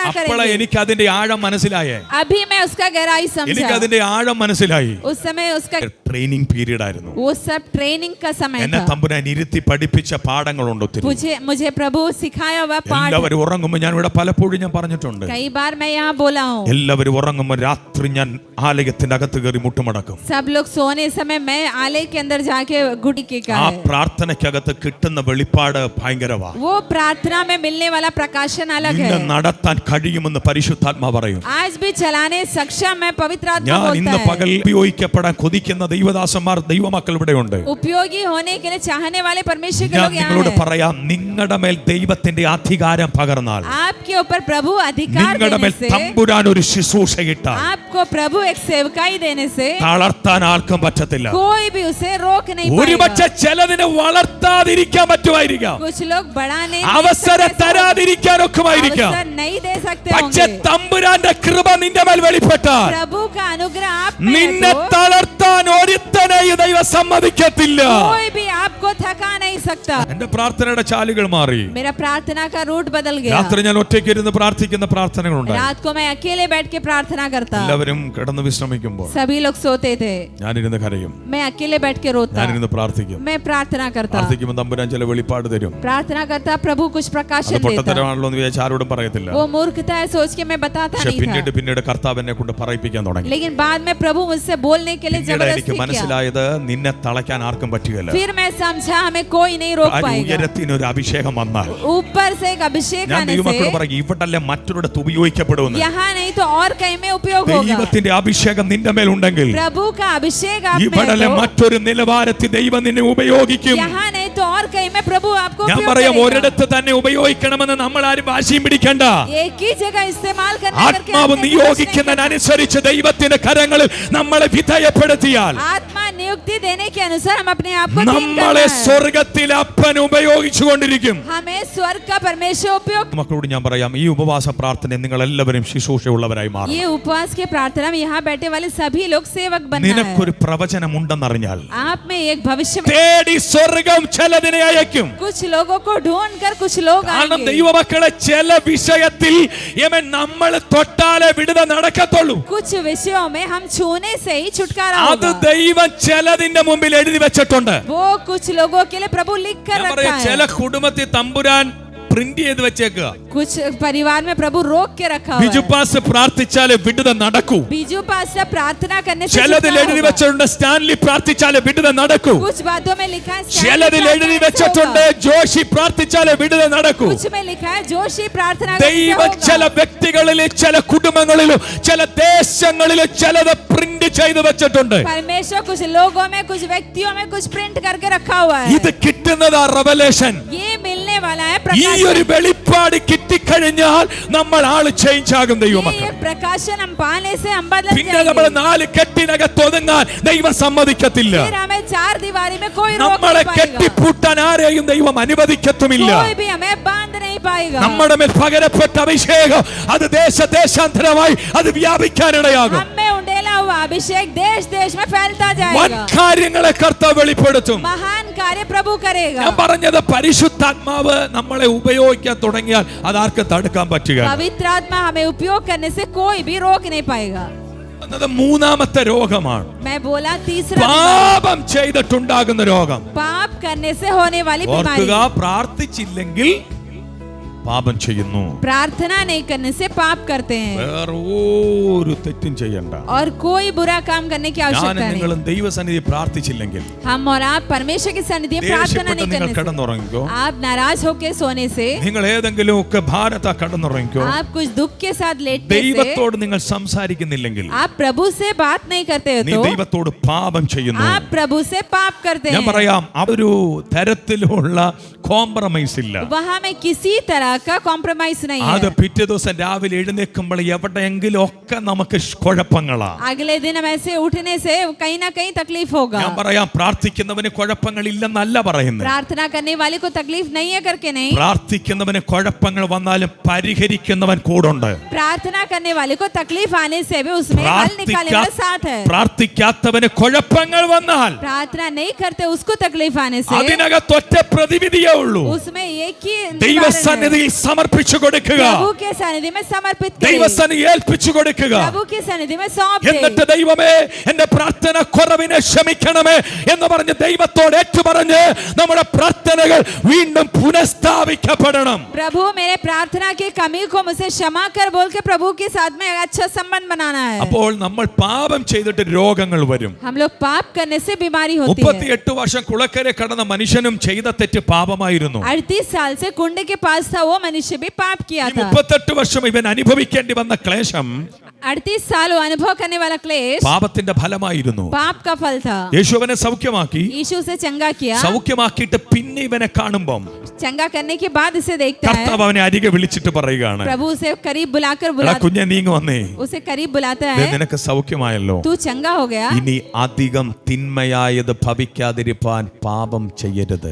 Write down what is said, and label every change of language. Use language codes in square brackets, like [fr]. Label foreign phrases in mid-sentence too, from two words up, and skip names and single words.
[ml] അപ്പോഴാ [hi] करेंगे। [ml] എനിക്ക് അതിന്റെ ആഴം മനസ്സിലായേ. [hi] अभी मैं उसका गहराई [ml] എനിക്ക് [hi] समझा, [ml] അതിന്റെ ആഴം മനസ്സിലായി. [hi] उस समय उसका [en] training period [ml] ആയിരുന്നു. [hi] वो सब ट्रेनिंग का समय [ml] എന്നെ [hi] था। [ml] തമ്പുരാൻ ഇരുത്തി പഠിപ്പിച്ച പാഠങ്ങളുണ്ട് ഒത്തിരി. [hi] मुझे प्रभु सिखाया हुआ पाठ, [ml] എല്ലാവരും ഉറങ്ങുമ്പോൾ ഞാൻ ഇവിടെ പലപ്പോഴും ഞാൻ പറഞ്ഞിട്ടുണ്ട്, [hi] कई बार मैं यहाँ बोला हूँ, [ml] എല്ലാവരും ഉറങ്ങുമ്പോൾ രാത്രി ഞാൻ ആലയത്തിന്റെ അകത്ത് കയറി മുട്ടുമടക്കും. [hi] सब लोग सोने समय मैं आलय के अंदर जाके गुड़ी के का [ml] ആ [hi] है. [ml] പ്രാർത്ഥനയ്ക്കകത്ത് കിട്ടുന്ന വെളിപ്പാട് ഭയങ്കരവാ. [hi] वो प्रार्थना में मिलने वाला प्रकाशन अलग है. [ml] നിന്നെ നടത്താൻ കഴിയുമെന്ന് പരിശുദ്ധാത്മാ പറയും. [hi] आज भी चलाने सक्षम है पवित्र आत्मा [ml] ഞാൻ ഇന്ന് [hi] बोलता [ml] പകൽ [hi] है. [ml] ഉപയോഗിക്കപ്പെടാൻ കൊതിക്കുന്ന ദൈവദാസന്മാർ ദൈവമക്കൾ ഇവിടെ ഉണ്ട്. [hi] उपयोगी होने के लिए चाहने वाले परमेश्वर के [ml] ഞാൻ [hi] लोग यहाँ [ml] നിങ്ങളോട് [hi] हैं. [ml] പറയാം, നിങ്ങളുടെ മേൽ ദൈവത്തിന്റെ അധികാരം പകർന്നാൽ, [hi] आपके ऊपर प्रभु अधिकार [ml] നിങ്ങളുടെ [hi] देने [ml] മേൽ [hi] से, [ml] തമ്പുരാൻ ഒരു ശുശ്രൂഷയിട്ടാൽ [hi] आपको प्रभु एक सेवकाई देने से [ml] തളർത്താൻ ആർക്കും പറ്റത്തില്ല. [hi] कोई भी उसे रोक नहीं [ml] ഒരുപക്ഷെ [hi] पाएगा. [ml] ചിലതിനെ വളർത്താതിരിക്കാൻ പറ്റുമായിരിക്കാം, [hi] कुछ लोग बढ़ाने [ml] അവസരം തരാതിരിക്കാൻ ഒക്കുമായിരിക്കാം. [hi] अवसर नहीं दे सकते [ml] പക്ഷെ [hi] होंगे. [ml] തമ്പുരാന്റെ കൃപ നിന്റെ മേൽ വെളിപ്പെട്ടാൽ [hi] प्रभु का अनुग्रह आप में है [ml] നിന്നെ [hi] तो [ml] തളർത്താൻ ഒരുത്തനെയും ദൈവം സമ്മതിക്കത്തില്ല. [hi] कोई भी आपको थका नहीं सकता. [ml] എന്റെ പ്രാർത്ഥനയുടെ ചാലുകൾ മാറി. [hi] मेरा प्रार्थना का रूट बदल गया. [ml] രാത്രി ഞാൻ ഒറ്റയ്ക്ക് ഇരുന്ന് പ്രാർത്ഥിക്കുന്ന പ്രാർത്ഥനകളുണ്ട്. [hi] रात को मैं अकेले बैठ के प्रार्थना करता. [ml] എല്ലാവരും കിടന്ന് വിശ്രമിക്കുമ്പോൾ [hi] सभी लोग सोते थे, [ml] ഞാനിരുന്ന് കരയും, [hi] मैं अकेले बैठ के रोता. [ml] ഞാനിരുന്ന് പ്രാർത്ഥിക്കും. [hi] मैं प्रार्थना करता. [ml] പ്രാർത്ഥിക്കുമ്പോൾ തമ്പുരാൻ ചില വെളിപ്പാട് തരും. [hi] प्रार्थना करता, प्रभु कुछ [ml] അത് [hi] प्रकाशन देता. [ml] പൊട്ടത്തരമാണല്ലോ എന്ന് വിചാരിച്ച് ആരോടും പറയത്തില്ല. [hi] वो मूर्खता है सोच के मैं बताता [ml] പക്ഷെ [hi] नहीं था. [ml] പിന്നീട് കർത്താവ് എന്നെ കൊണ്ട് പറയിപ്പിക്കാൻ തുടങ്ങി. [hi] लेकिन बाद में प्रभु मुझसे बोलने के लिए [ml] പിന്നീട് എനിക്ക് [hi] जबरदस्ती किया. [ml] മനസ്സിലായത് നിന്നെ തളയ്ക്കാൻ ആർക്കും പറ്റുകയില്ല. [hi] फिर मैं समझा हमें कोई नहीं रोक पाएगा. [ml] ഉയരത്തിനൊരു അഭിഷേകം വന്നാൽ [hi] ऊपर से एक अभिषेक [ml] ഞാൻ [hi] आने [ml] ദൈവമക്കളോട് [hi] से [ml] പറയും, ഇവിടല്ലേ മറ്റൊരിടത്ത് ഉപയോഗിക്കപ്പെടുമെന്ന്. [hi] यहाँ नहीं तो और कहीं में उपयोग होगा. [ml] ദൈവത്തിന്റെ അഭിഷേകം നിന്റെ മേൽ ഉണ്ടെങ്കിൽ [hi] प्रभु का अभिषेक आप में [ml] ഇവിടല്ലേ [hi] है तो [ml] മറ്റൊരു നിലവാരത്തിൽ ദൈവം നിന്നെ ഉപയോഗിക്കും. [hi] यहाँ नहीं तो और कहीं में प्रभु आपको [ml] ഞാൻ [hi] उपयोग [ml] പറയാം, [hi] करेगा. [ml] ഒരിടത്ത് തന്നെ ഉപയോഗിക്കണമെന്ന് നമ്മൾ ആരും വാശിയും പിടിക്കണ്ട. [hi] एक ही जगह इस्तेमाल करने करके [ml] ആത്മാവ് [hi] अपने विनाश नहीं [ml] നിയോഗിക്കുന്നതിനനുസരിച്ച് ദൈവത്തിന്റെ കരങ്ങളിൽ നമ്മളെ വിധേയപ്പെടുത്തിയാൽ [hi] करना. आत्मा नियुक्ति देने के अनुसार हम अपने आप को दीन [ml] നമ്മളെ [hi] करना है. [ml] സ്വർഗത്തിൽ അപ്പൻ ഉപയോഗിച്ചു കൊണ്ടിരിക്കും. [hi] हमें स्वर्ग का परमेश्वर उपयोग. [ml] മക്കളോട് ഞാൻ പറയാം, ഈ ഉപവാസ പ്രാർത്ഥന നിങ്ങൾ എല്ലാവരും ശുശ്രൂഷയുള്ളവരായി മാറും. [hi] ये उपवास के प्रार्थना में यहाँ बैठे वाले सभी लोग सेवक बनना है. [ml] നിനക്കൊരു പ്രവചനം ഉണ്ടെന്നറിഞ്ഞാൽ [hi] आप में एक भविष्य [ml] തേടി സ്വർഗം ചിലതിനെ അയക്കും. [hi] कुछ लोगों को ढूंढ कर कुछ लोग [ml] കാരണം [hi] आएंगे. [ml] ദൈവമക്കളെ ചില വിഷയത്തിൽ നമ്മൾ തൊട്ടാലേ വിടുതൽ നടക്കത്തുള്ളൂ. [hi] कुछ विषयों में हम छूने से ही छुटकारा [ml] അത് [hi] होगा. [ml] ദൈവം ചിലതിന്റെ മുമ്പിൽ എഴുതി വെച്ചിട്ടുണ്ട്. [hi] वो कुछ लोगों के लिए प्रभु लिख कर [ml] ഞാൻ [hi] रखा [ml] പറയാം, ചില [hi] है. [ml] കുടുംബത്തിൽ തമ്പുരാൻ പ്രിന്റ് ചെയ്ത് വെച്ചേക്കുക. [hi] कुछ परिवार में प्रभु रोक के रखा हुआ [ml] ബിജു [hi] है. [ml] പാസ് പ്രാർത്ഥിച്ചാലേ വിടുതൽ നടക്കൂ. [hi] बीजू पास प्रार्थना करने से [ml] ചിലതിൽ [hi] छुटकारा [ml] എഴുതി [hi] होगा. [ml] വെച്ചിട്ടുണ്ട് സ്റ്റാൻലി പ്രാർത്ഥിച്ചാലേ വിടുതൽ നടക്കൂ. [hi] कुछ बातों में लिखा है स्टैनली [ml] ചിലതിൽ എഴുതി [hi] प्रार्थना से [ml] വെച്ചിട്ടുണ്ട് [hi] होगा. [ml] ജോഷി പ്രാർത്ഥിച്ചാലേ വിടുതൽ നടക്കൂ. [hi] कुछ में लिखा है जोशी प्रार्थना करने से [ml] ദൈവം [hi] होगा. [ml] ചില വ്യക്തികളിലും ചില കുടുംബങ്ങളിലും ചില ദേശങ്ങളിലും ചിലത് പ്രിന്റ് ചെയ്ത് വെച്ചിട്ടുണ്ട്. [hi] परमेश्वर कुछ लोगों में कुछ व्यक्तियों में कुछ प्रिंट करके रखा हुआ है. [ml] ഇത് കിട്ടുന്നതാ റെവലേഷൻ. [hi] ये मिलने वाला है [ml] ഈ ഒരു [hi] प्रकाशन. [ml] വെളിപ്പാട് കിട്ടിക്കഴിഞ്ഞാൽ നമ്മൾ ആള് ചേഞ്ച് ആകും. [hi] ये [ml] ദൈവമക്കൾ [hi] एक प्रकाशन हम पाने से हम बदल [ml] പിന്നെ നമ്മൾ [hi] जाएंगे. [ml] 4 കെട്ടിനകത്ത് ഒതുങ്ങാൻ ദൈവം സമ്മതിക്കത്തില്ല. [hi] फिर हमें 4 दीवारी में कोई रोक [ml] നമ്മളെ [hi] नहीं पाएगा. [ml] കെട്ടിപ്പൂട്ടാൻ ആരെയും ദൈവം അനുവദിക്കത്തുമില്ല. [hi] कोई भी हमें बांध नहीं पाएगा. [ml] നമ്മുടെ മേൽ പകരപ്പെട്ട അഭിഷേകം അത് ദേശാന്തരമായി അത് വ്യാപിക്കാനിടയാകും. [hi] हम में उंडेला हुआ अभिषेक देश देश में फैलता [ml] വൻ [hi] जाएगा. [ml] കാര്യങ്ങളെ കർത്താവ് വെളിപ്പെടുത്തും. [hi] महान कार्य प्रभु करेगा. [ml] ഞാൻ പറഞ്ഞത് പരിശുദ്ധാത്മാവ് നമ്മളെ ഉപയോഗിക്കാൻ തുടങ്ങിയാൽ അതാർക്ക് തടുക്കാൻ പറ്റുക. [hi] पवित्र आत्मा हमें उपयोग करने से कोई भी रोक नहीं पाएगा. [ml] എന്നത് മൂന്നാമത്തെ രോഗമാണ്. [hi] मैं बोला तीसरा बीमारी, [ml] പാപം ചെയ്തിട്ടുണ്ടാകുന്ന രോഗം. [hi] पाप करने से होने वाली बीमारी. [ml] ഓർക്കുക, പ്രാർത്ഥിച്ചില്ലെങ്കിൽ പാപം ചെയ്യുന്നു. [hi] प्रार्थना नहीं करने से पाप करते हैं [ml] വേറെ ഒരു തെറ്റും ചെയ്യണ്ട. [hi] और कोई बुरा काम करने की [ml] ഞാൻ [hi] आवश्यकता नहीं. [ml] നിങ്ങളും ദൈവസന്നിധി പ്രാർത്ഥിച്ചില്ലെങ്കിൽ [hi] हम और आप परमेश्वर की सन्निधि में प्रार्थना [ml] ദേഷ്യപ്പെട്ട് [hi] नहीं [ml] നിങ്ങൾ [hi] करने से, [ml] കിടന്നുറങ്ങിക്കോ. [hi] आप नाराज होकर सोने से, [ml] നിങ്ങൾ ഏതെങ്കിലും ഒക്കെ ഭാരത്താ കിടന്നുറങ്ങിക്കോ. [hi] आप कुछ दुख के साथ लेटने से, [ml] ദൈവത്തോട് നിങ്ങൾ സംസാരിക്കുന്നില്ലെങ്കിൽ [hi] आप प्रभु से बात नहीं करते हो [ml] നീ [hi] तो [ml] ദൈവത്തോട് പാപം ചെയ്യുന്നു. [hi] आप प्रभु से पाप करते [ml] ഞാൻ [hi] हैं. [ml] പറയാം, അതൊരു തരത്തിലുള്ള കോംപ്രമൈസ് ഇല്ല. [hi] वहां में किसी तरह का कॉम्प्रोमाइज नहीं [ml] അത് [hi] है. [ml] പിറ്റേ ദിവസം രാവിലെ എഴുന്നേൽക്കുമ്പോൾ എവിടെയെങ്കിലും ഒക്കെ നമുക്ക് കുഴപ്പങ്ങളാ. [hi] अगले दिन हम ऐसे उठने से कहीं ना कहीं तकलीफ होगा. [ml] ഞാൻ പറയാം, പ്രാർത്ഥിക്കുന്നവന് കുഴപ്പങ്ങളില്ലെന്നല്ല പറയുന്നത്. [hi] प्रार्थना करने वाले को तकलीफ नहीं है करके नहीं, [ml] പ്രാർത്ഥിക്കുന്നവന് കുഴപ്പങ്ങൾ വന്നാലും പരിഹരിക്കുന്നവൻ കൂടുണ്ട്. [hi] प्रार्थना करने वाले को तकलीफ आने से भी उसमें हल निकालने वाला साथ है. [ml] പ്രാർത്ഥിക്കാത്തവന് കുഴപ്പങ്ങൾ വന്നാൽ [hi] प्रार्थना नहीं करते उसको तकलीफ आने से [ml] അതിനകത്ത് ഒറ്റ പ്രതിവിധിയേ ഉള്ളൂ. [hi] उसमें एक ही निवारण है. [ml] ദൈവസന്നിധി ദൈവസന്നിധിയിൽ സമർപ്പിച്ചു കൊടുക്കുക, [hi] प्रभु के सन्निधि में समर्पित करें, [ml] ദൈവസന്നിധി ഏൽപ്പിച്ചു കൊടുക്കുക. [hi] प्रभु के सन्निधि में सौंप दें. [ml] എന്നിട്ട് ദൈവമേ എന്റെ പ്രാർത്ഥന കുറവിനെ ക്ഷമിക്കണമേ എന്ന് പറഞ്ഞ് ദൈവത്തോട് ഏറ്റുപറഞ്ഞ് നമ്മുടെ പ്രാർത്ഥനകൾ വീണ്ടും പുനഃസ്ഥാപിക്കപ്പെടണം. [hi] प्रभु मेरे प्रार्थना की कमी को मुझसे क्षमा कर बोल के प्रभु के साथ में अच्छा संबंध बनाना है. [ml] അപ്പോൾ നമ്മൾ പാപം ചെയ്തിട്ട് രോഗങ്ങൾ വരും. [hi] हम लोग पाप करने से बीमारी होती है. [ml] 38 വർഷം കുളക്കരെ കടന്ന മനുഷ്യനും ചെയ്ത തെറ്റ് പാപമായിരുന്നു. [hi] 38 साल से कुंड के पास था वो मनुष्य भी पाप किया था. [ml] 38 വർഷം ഇവൻ അനുഭവിക്കേണ്ടി വന്ന ക്ലേശം [hi] 38 साल वो अनुभव करने वाला क्लेश [ml] പാപത്തിന്റെ ഫലമായിരുന്നു. [hi] पाप का फल था. [ml] യേശു അവനെ സൗഖ്യമാക്കി. [hi] यीशु उसे चंगा किया. [ml] സൗഖ്യമാക്കിയിട്ട് പിന്നെ ഇവനെ കാണുമ്പോൾ [hi] चंगा करने के बाद इसे देखता है. [ml] കർത്താവ് അവനെ അരികെ വിളിച്ചിട്ട് പറയുകയാണ്, [hi] प्रभु उसे करीब बुलाकर [ml] എടാ കുഞ്ഞെ നീങ്ങി വന്നേ, [hi] उसे करीब बुलाता [ml] ദേ [hi] है. [ml] നിനക്ക് സൗഖ്യമായല്ലോ, [hi] तू चंगा हो गया. [ml] ഇനി അധികം തിന്മയായത് ഭവിക്കാതിരിപ്പാൻ പാപം ചെയ്യരുത്.